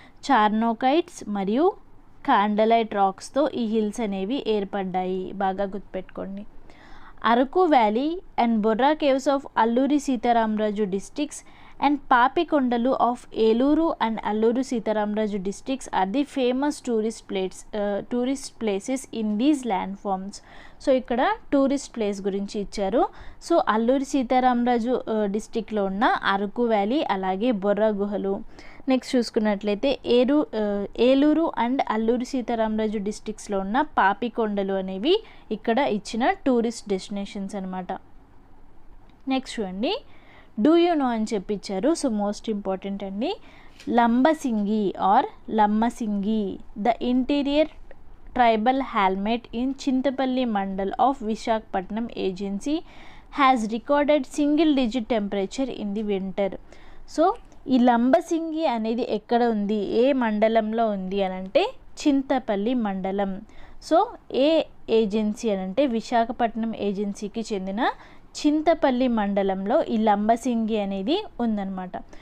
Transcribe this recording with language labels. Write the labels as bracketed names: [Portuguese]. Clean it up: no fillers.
[Telugu] చార్నోకైట్స్ మరియు క్యాండలైట్ రాక్స్తో ఈ హిల్స్ అనేవి ఏర్పడ్డాయి, బాగా గుర్తుపెట్టుకోండి. [English] Araku Valley and Borra Caves of Alluri Sitaramraju districts and Papikondalu of Eluru and Alluru Sitaramraju districts are the famous tourist places in these landforms. [Telugu] So ఇక్కడ tourist place గురించి ఇచ్చారు. So Alluri Sitaramaraju డిస్టిక్లో ఉన్న అరకు వ్యాలీ, అలాగే బొర్రా గుహలు. నెక్స్ట్ చూసుకున్నట్లయితే Eluru and Alluri Sitaramaraju డిస్టిక్స్లో ఉన్న పాపికొండలు అనేవి ఇక్కడ ఇచ్చిన టూరిస్ట్ డెస్టినేషన్స్ అనమాట. నెక్స్ట్ చూడండి, [English] do you know [Telugu] అని చెప్పిచ్చారు. [English] So most important అండి, Lambasingi or Lammasingi, the interior tribal hamlet in Chintapalli mandal of Visakhapatnam agency has recorded single digit temperature in the winter. [Telugu] So ఈ లంబసింగి అనేది ఎక్కడ ఉంది, ఏ మండలంలో ఉంది అని అంటే చింతపల్లి మండలం. సో ఏ ఏజెన్సీ అని అంటే విశాఖపట్నం ఏజెన్సీకి చెందిన చింతపల్లి మండలంలో ఈ లంబసింగి అనేది ఉందన్నమాట.